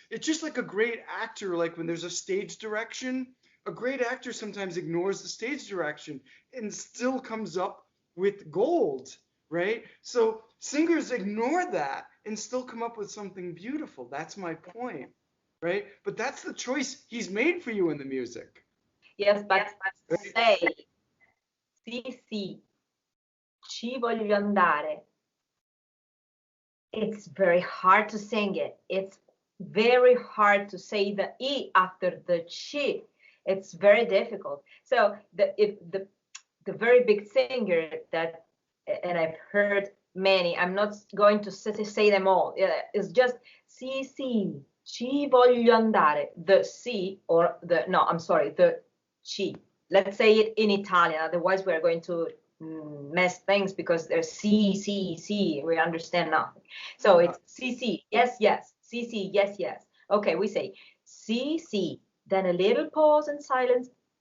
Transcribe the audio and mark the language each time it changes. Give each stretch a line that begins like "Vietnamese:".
English: It's just like a great actor. Like when there's a stage direction, a great actor sometimes ignores the stage direction and still comes up with gold, right? So singers ignore that and still come up with something beautiful. That's my point, right? But that's the choice he's made for you in the music. yes, but Right? say,
Italian: sì, sì, ci voglio andare.
English: It's very hard to sing it. It's very hard to say the E after the chi. It's very difficult. So the very big singer that, and I've heard many, I'm not going to say them all. It's just
Italian: sì, sì, ci voglio andare.
English: The C or the, no, I'm sorry, the chi. Let's say it in Italian, otherwise we're going to mess things because there's C, C, C. We understand nothing. So it's C, C. Yes, yes.
Italian: Sì, sì,
English: yes, yes. Okay, we say sì, sì. Then a little pause and silence.